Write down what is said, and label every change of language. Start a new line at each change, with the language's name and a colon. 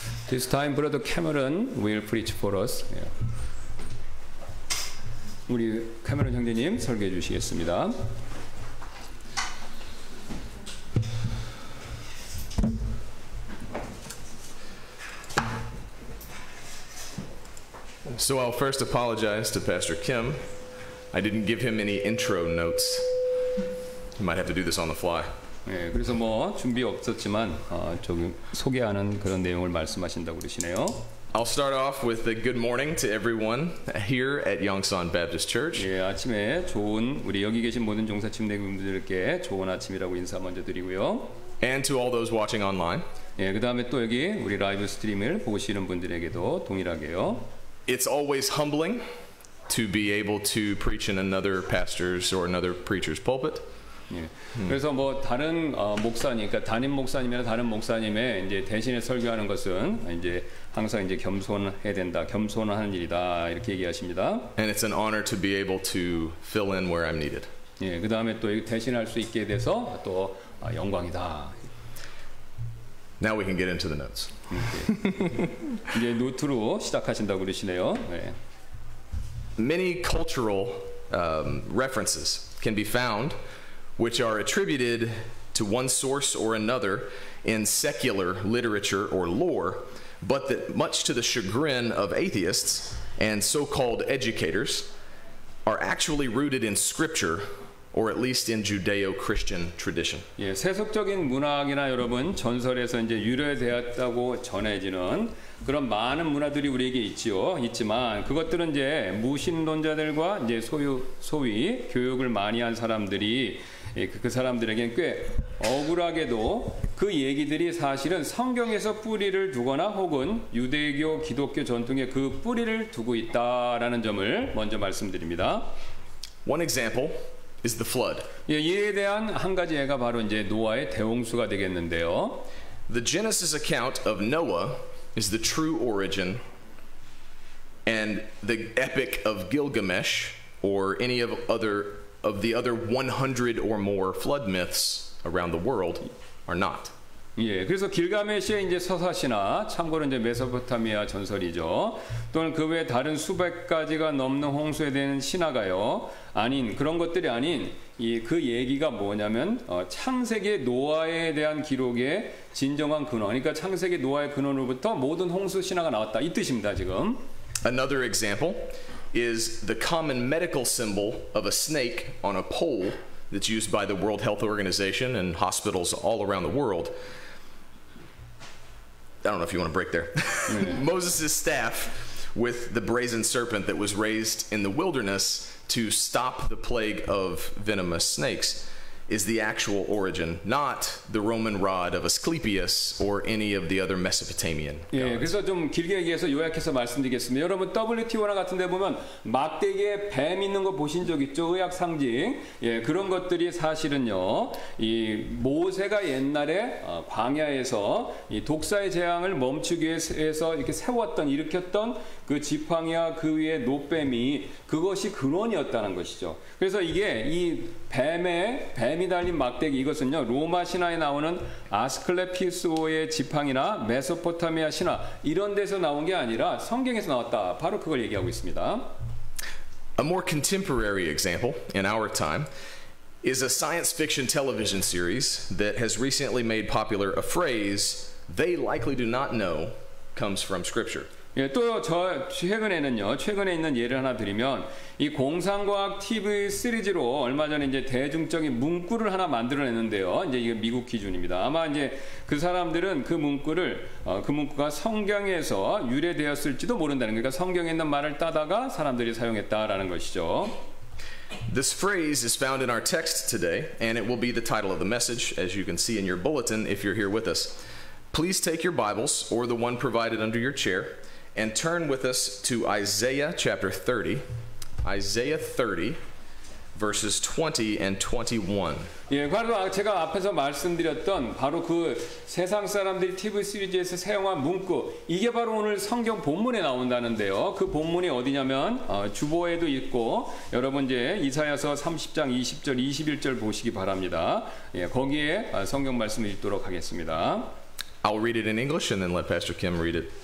English: This time Brother Cameron will preach for us.
Korean: 예. 우리 캐머런 형제님 설교해 주시겠습니다.
English: So I'll first apologize to Pastor Kim. I didn't give him any intro notes. You might have to do this on the fly.
Korean: 예, 그래서 뭐 준비 없었지만 조금 소개하는 그런 내용을 말씀하신다고 그러시네요.
English: I'll start off with a good morning to everyone here at Yongsan Baptist Church.
Korean: 예, 아침에 좋은 우리 여기 계신 모든 종사팀 내분들께 좋은 아침이라고 인사 먼저 드리고요.
English: And to all those watching online.
Korean: 예, 그 다음에 또 여기 우리 라이브 스트림을 보시는 분들에게도 동일하게요.
English: It's always humbling to be able to preach in another pastor's or another preacher's pulpit.
Korean: 예. 그래서 뭐 다른 목사님, 그러니까 담임 목사님이나 다른 목사님의 이제 대신에 설교하는 것은 이제 항상 이제 겸손해야 된다, 겸손한 일이다 이렇게 얘기하십니다.
English: And it's an honor to be able to fill in where I'm needed.
Korean: 예, 그 다음에 또 대신할 수 있게 돼서 또 영광이다.
English: Now we can get into the notes.
Korean: 이제 노트로 시작하신다고 그러시네요. 네.
English: Many cultural references can be found which are attributed to one source or another in secular literature or lore, but that much to the chagrin of atheists and so-called educators are actually rooted in scripture or at least in Judeo-Christian tradition.
Korean: 예, 세속적인 문학이나 여러분 전설에서 이제 유래되었다고 전해지는 그런 많은 문화들이 우리에게 있지만 그것들은 이제 무신론자들과 이제 소위 교육을 많이 한 사람들이 그 사람들에겐 꽤 억울하게도 그 얘기들이 사실은 성경에서 뿌리를 두거나 혹은 유대교, 기독교 전통에 그 뿌리를 두고 있다라는 점을 먼저 말씀드립니다. One example is the flood. 예, 이에 대한 한 가지 예가 바로 이제 노아의 대홍수가 되겠는데요. The Genesis account of Noah is the true origin, and the epic of Gilgamesh or any of the other 100 or more flood myths around the world are not. 예, 그래서 길가메시의 이제 서사시나 참고로 이제 메소포타미아 전설이죠. 또는 그 외에 다른 수백 가지가 넘는 홍수에 대한 신화가요. 아닌 그런 것들이 아닌 그 얘기가 뭐냐면 창세기 노아에 대한 기록의 진정한 근원. 그러니까 창세기 노아의 근원으로부터 모든 홍수 신화가 나왔다 이 뜻입니다 지금.
English: Another example is the common medical symbol of a snake on a pole that's used by the World Health Organization and hospitals all around the world. I don't know if you want to break there. Moses' staff with the brazen serpent that was raised in the wilderness to stop the plague of venomous snakes is the actual origin, not the Roman rod of Asclepius or any of the other Mesopotamian gods.
Korean: 예, 그래서 좀 길게 얘기해서 요약해서 말씀드리겠습니다. 여러분 WTO나 같은 데 보면 막대기에 뱀 있는 거 보신 적 있죠? 의학 상징. 예, 그런 것들이 사실은요. 이 모세가 옛날에 광야에서 이 독사의 재앙을 멈추기 위해서 이렇게 일으켰던 그 지팡이와 그 위에 노뱀이 그것이 근원이었다는 것이죠. 그래서 이게 이 뱀이 달린 막대기 이것은요 로마 신화에 나오는 아스클레피스오의 지팡이나 메소포타미아 신화 이런 데서 나온 게 아니라 성경에서 나왔다. 바로 그걸 얘기하고 있습니다.
English: A more contemporary example in our time is a science fiction television series that has recently made popular a phrase they likely do not know comes from scripture.
Korean: 예, 또 최근에 있는 예를 하나 드리면 이 공상과학 TV 시리즈로 얼마 전에 이제 대중적인 문구를 하나 만들어냈는데요. 이제 이게 미국 기준입니다. 아마 이제 그 사람들은 그 문구가 성경에서 유래되었을지도 모른다는 그러니까 성경에 있는 말을 따다가 사람들이 사용했다라는 것이죠.
English: This phrase is found in our text today, and it will be the title of the message, as you can see in your bulletin if you're here with us. Please take your Bibles or the one provided under your chair and turn with us to Isaiah chapter 30. Isaiah 30 verses 20 and 21.
Korean: 예, 바로 제가 앞에서 말씀드렸던 바로 그 세상 사람들이 TV 시리즈에서 사용한 문구 이게 바로 오늘 성경 본문에 나온다는데요. 그 본문이 어디냐면 주보에도 있고 여러분 이제 이사야서 30장 20절 21절 보시기 바랍니다. 예, 거기에 성경 말씀을 읽도록 하겠습니다.
English: I'll read it in English and then let Pastor Kim read it.